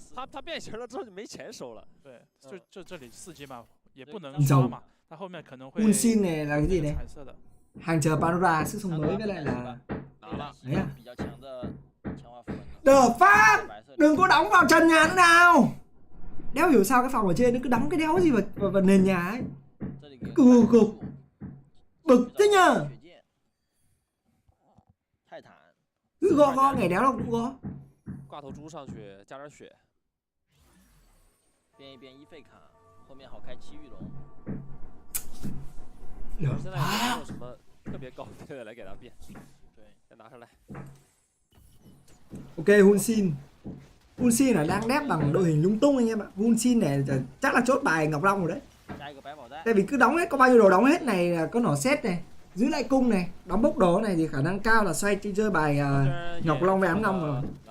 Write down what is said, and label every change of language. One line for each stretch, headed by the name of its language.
Chinese: 他变形了之后就没钱收了。对，这里4级嘛，也不能刷嘛，它后面可能会。
Vietnamese: Unsin này là cái gì này? Hàng chờ Pandora sức sống mới với lại là đấy à?
English: The fuck!
Vietnamese: Đừng có đóng vào trần nhà nữa nào. Đéo hiểu sao cái phòng ở trên nó cứ đóng cái đéo gì vào nền nhà ấy. Cù cục. Bực thế nhờ. Cứ gõ ngày đéo đâu cũng gõ.
Chinese: 挂头猪上去加点血。变一变一费卡，后面好开奇遇龙。现在也没有什么特别高阶的来给他变。对，再拿上来。
Vietnamese: Ok, Hunsin. Hunsin là đang đép bằng đội hình lung tung anh em ạ. Hunsin này chắc là chốt bài Ngọc Long rồi đấy. Tại vì cứ đóng hết, có bao nhiêu đồ đóng hết này là có nỏ xét này, giữ lại cung này, đóng bốc đồ này thì khả năng cao là xoay chơi bài Ngọc Long với ám ngâm rồi.